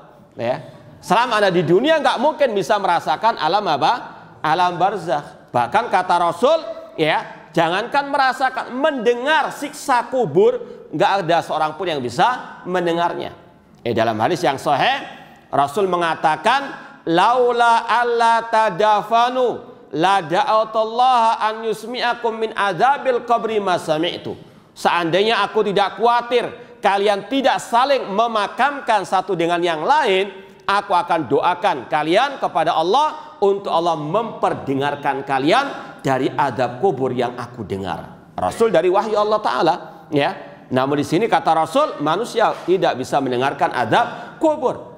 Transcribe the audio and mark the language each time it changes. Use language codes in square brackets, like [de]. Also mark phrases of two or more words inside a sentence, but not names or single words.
[id] Ya, selama Anda di dunia nggak mungkin bisa merasakan alam apa? Alam barzakh. Bahkan kata Rasul, ya, jangankan merasakan, mendengar siksa kubur nggak ada seorang pun yang bisa mendengarnya. Dalam hadis yang sahih Rasul mengatakan, [ar] لولا ألا تدافنوا لدعوت الله أن يسمعكم من عذاب القبر ما سمعت. [id] Seandainya aku tidak khawatir kalian tidak saling memakamkan satu dengan yang lain, aku akan doakan kalian kepada Allah untuk Allah memperdengarkan kalian dari azab kubur yang aku dengar. Rasul dari wahyu Allah Ta'ala, ya. Namun di sini kata Rasul, manusia tidak bisa mendengarkan azab kubur.